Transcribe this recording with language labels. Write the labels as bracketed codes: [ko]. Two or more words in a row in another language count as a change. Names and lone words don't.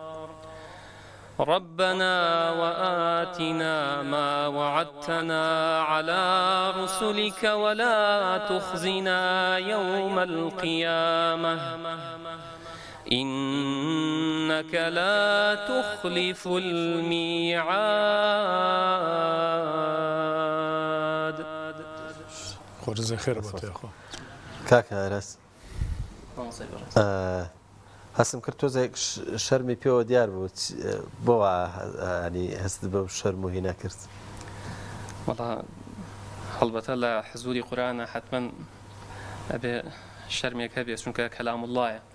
[ar] ربنا وآتنا ما وعدتنا على رسلك ولا تخزنا يوم القيامة إنك لا تخلف الميعاد. جزاك خير [ckb] بۆتە یاخۆ. کاکە ئەرەس هەستم کرد تۆزێک شەرمی پێوە دیار بوو بۆ ینی هەست بە شەرم و هی نەکرد. والله هەڵبەتە لە حزوری قورآنە حتمما ئەبێ شەرمێک هەبێت چونکە کەلام اللهە.